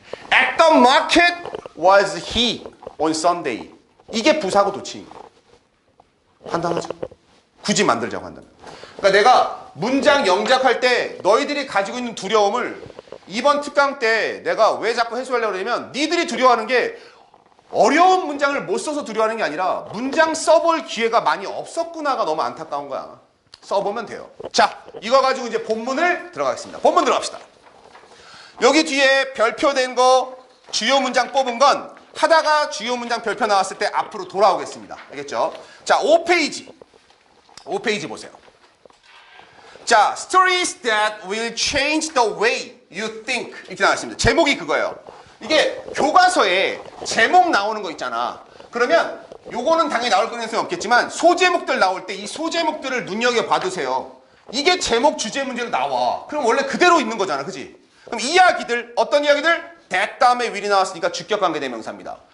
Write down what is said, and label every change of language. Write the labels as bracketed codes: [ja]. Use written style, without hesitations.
[en] At the market was he on Sunday. [ko] 이게 부사고 도치인 거예요. 간단하죠? 굳이 만들자고 한다면. 그러니까 내가 문장 영작할 때 너희들이 가지고 있는 두려움을 이번 특강 때 내가 왜 자꾸 해소하려고 그러냐면 니들이 두려워하는 게 어려운 문장을 못 써서 두려워하는 게 아니라 문장 써볼 기회가 많이 없었구나가 너무 안타까운 거야. 써보면 돼요. 자, 이거 가지고 이제 본문을 들어가겠습니다. 본문 들어갑시다. 여기 뒤에 별표된 거 주요 문장 뽑은 건 하다가 주요 문장 별표 나왔을 때 앞으로 돌아오겠습니다. 알겠죠? 자, 5페이지. 5페이지 보세요. [en] 자, stories that will change the way you think. [ko] 이렇게 나왔습니다. 제목이 그거예요. 이게 교과서에 제목 나오는 거 있잖아. 그러면 요거는 당연히 나올 가능성이 없겠지만 소제목들 나올 때 이 소제목들을 눈여겨봐두세요. 이게 제목 주제 문제로 나와. 그럼 원래 그대로 있는 거잖아. 그지? 그럼 이야기들, 어떤 이야기들? that 다음에 will이 나왔으니까 주격관계 대명사입니다.